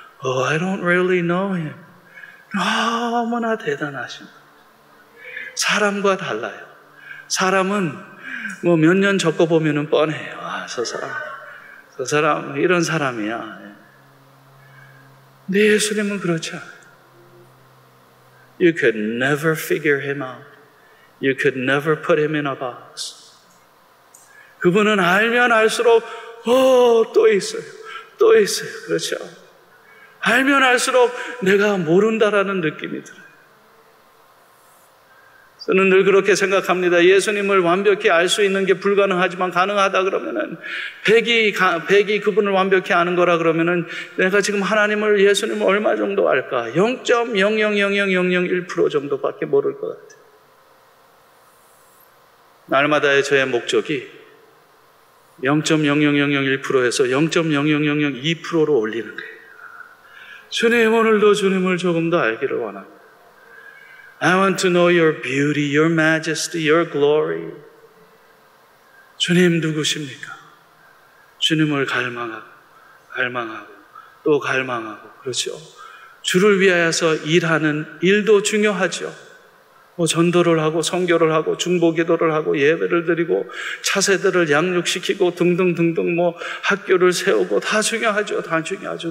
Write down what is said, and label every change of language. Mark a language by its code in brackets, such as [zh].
[en] I don't really know him. [ko] 너무나 대단하신 분. 사람과 달라요. 사람은 뭐 몇 년 겪어보면 뻔해요. 저 사람 이런 사람이야. 근데 예수님은 그렇지 않아요. [en] You could never figure him out. You could never put him in a box. [ko] 그분은 알면 알수록 또 있어요. 또 있어요. 그렇죠? 알면 알수록 내가 모른다라는 느낌이 들어요. 저는 늘 그렇게 생각합니다. 예수님을 완벽히 알 수 있는 게 불가능하지만 가능하다 그러면은 100이 그분을 완벽히 아는 거라 그러면은 내가 지금 하나님을, 예수님을 얼마 정도 알까? 0.0000001% 정도밖에 모를 것 같아요. 날마다의 저의 목적이 0.00001%에서 0.00002%로 올리는 거예요. 주님, 오늘도 주님을 조금 더 알기를 원합니다. [en] I want to know your beauty, your majesty, your glory. [ko] 주님 누구십니까? 주님을 갈망하고 또 갈망하고, 그렇죠? 주를 위하여서 일하는 일도 중요하죠. 전도를 하고 선교를 하고 중보기도를 하고 예배를 드리고 차세대를 양육시키고 등등등등 학교를 세우고 다 중요하죠. 다 중요하죠.